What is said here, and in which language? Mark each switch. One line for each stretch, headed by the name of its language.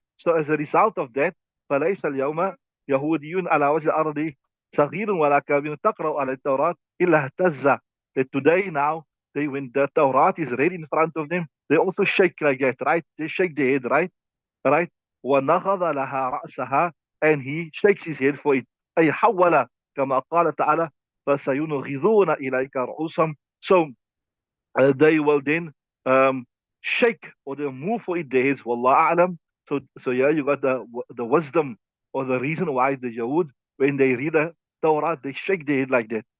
English: So as a result of that,
Arabic: فليس اليوم يهوديون على وجه الأرض صغير ولا كبير تقرأ على التوراة إلا اهتز.
English: That today now, when the Torah is read in front of them, they also shake like that, right? They shake their head, right? Right?
Arabic: ونخض لها رأسها,
English: and he shakes his head for it.
Arabic: أي حول كما قال تعالى فسينغضون إليك رؤوسهم.
English: So they will then shake, or they'll move for it their heads. Wallah a'lam. So yeah, you got the wisdom or the reason why the Yahud, when they read the Torah, they shake their head like that.